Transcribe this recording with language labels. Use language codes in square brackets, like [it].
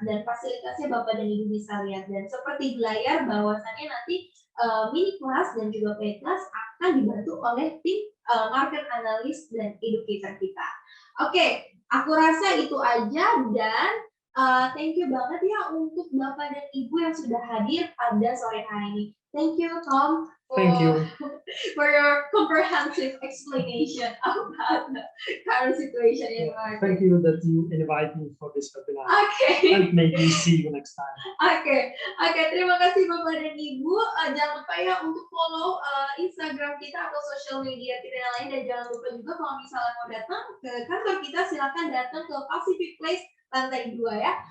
[id] Dan fasilitasnya Bapak dan Ibu bisa lihat. Dan seperti di layar bahwasannya nanti mini kelas dan juga paid class akan dibantu oleh tim market analyst dan educator kita. Oke, aku rasa itu aja dan [en] thank you [id] banget ya untuk Bapak dan Ibu yang sudah hadir pada sore hari ini. [en] Thank you, Tom, for your comprehensive explanation about the current situation in the market. Thank you that you invite me for this webinar. Okay. And maybe see you next time. [id] Oke, terima kasih Bapak dan Ibu. Jangan lupa ya untuk follow Instagram kita atau social media kita yang lain, dan jangan lupa juga kalau misalnya mau datang ke kantor kita, silakan datang ke Pacific Place lantai 2 ya.